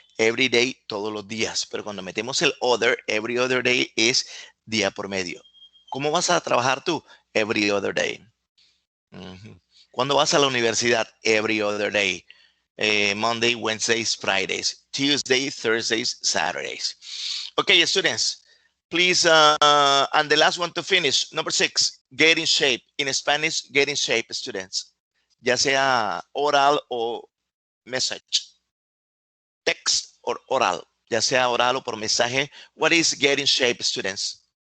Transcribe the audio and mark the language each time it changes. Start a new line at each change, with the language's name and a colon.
English: Every day,
Spanish: todos los días. Pero cuando metemos el other, every other day es día por medio. ¿Cómo vas a trabajar tú?
English: Every other day.
Spanish: ¿Cuándo vas a la universidad?
English: Every other day. Monday, Wednesdays, Fridays, Tuesday, Thursdays, Saturdays. Okay, students, please, and the last one to finish, number 6, get in shape. In Spanish, get in shape, students.
Spanish: Ya sea oral o message,
English: text or oral,
Spanish: ya sea oral o por mensaje.
English: What is get in shape, students?